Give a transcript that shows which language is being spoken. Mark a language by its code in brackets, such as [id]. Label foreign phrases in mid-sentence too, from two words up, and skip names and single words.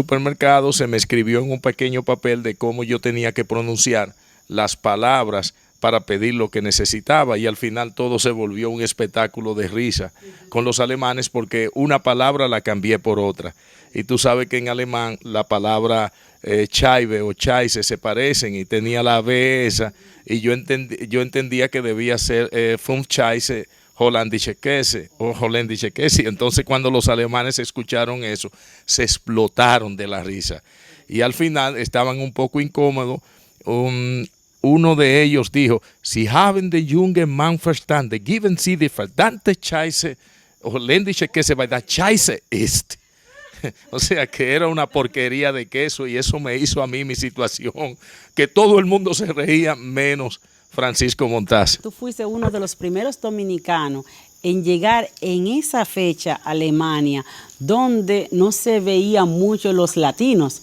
[es] supermercado, se me escribió en un pequeño papel de cómo yo tenía que pronunciar las palabras para pedir lo que necesitaba y al final todo se volvió un espectáculo de risa con los alemanes porque una palabra la cambié por otra y tú sabes que en alemán la palabra Scheibe o Scheisse se parecen y tenía la B esa y yo entendía que debía ser [de] Fünf Scheisse Holländische Käse [es] o [de] Holländische Käse. [es] Entonces cuando los alemanes escucharon eso se explotaron de la risa y al final estaban un poco incómodos. Uno de ellos dijo, [de] Sie haben den jungen Mann verstanden, geben Sie die verdammte Scheiße, holländische Käse, weil das Scheiße ist. [es] O sea que era una porquería de queso y eso me hizo a mí mi situación, que todo el mundo se reía menos Francisco Montas. Tú fuiste uno de los primeros dominicanos en llegar en esa fecha a Alemania, donde no se veían mucho los latinos.